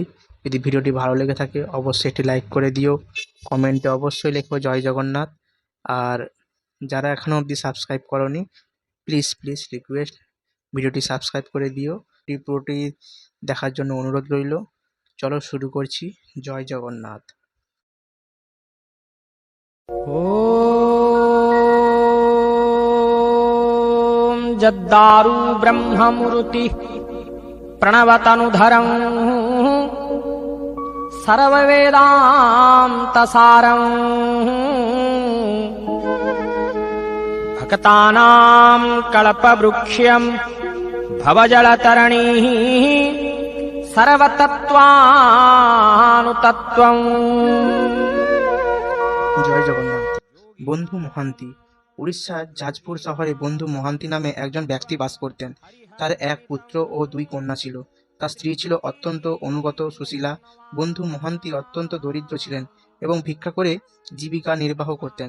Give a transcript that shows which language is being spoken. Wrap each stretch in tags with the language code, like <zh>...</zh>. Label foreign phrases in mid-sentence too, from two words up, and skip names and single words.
<bn>যদি ভিডিওটি ভালো লেগে থাকে অবশ্যই একটি লাইক করে দিও, কমেন্টে অবশ্যই লেখো জয় জগন্নাথ। আর যারা এখনো অবধি সাবস্ক্রাইব করনি,</bn> <en>please please request</en> <bn>ভিডিওটি সাবস্ক্রাইব করে দিও। পুরোটি দেখার জন্য অনুরোধ রইল। চলো শুরু করছি। জয় জগন্নাথ।</bn> <sa>ॐ जद्दारु ब्रह्ममूर्ति प्रणवतनुधरं सर्ववेदान्तसारं भक्तानां कल्पवृक्ष्यं भवजलतरणिः सर्वतत्त्वानुतत्त्वम्।</sa> <bn>জয় জগন্নাথ। বন্ধু মহান্তি। উড়িষ্যার জাজপুর শহরে বন্ধু মহান্তি নামে একজন ব্যক্তি বাস করতেন। তার এক পুত্র ও দুই কন্যা ছিল। তার স্ত্রী ছিল অত্যন্ত অনুগত সুশীলা। বন্ধু মহান্তি অত্যন্ত দরিদ্র ছিলেন এবং ভিক্ষা করে জীবিকা নির্বাহ করতেন।</bn>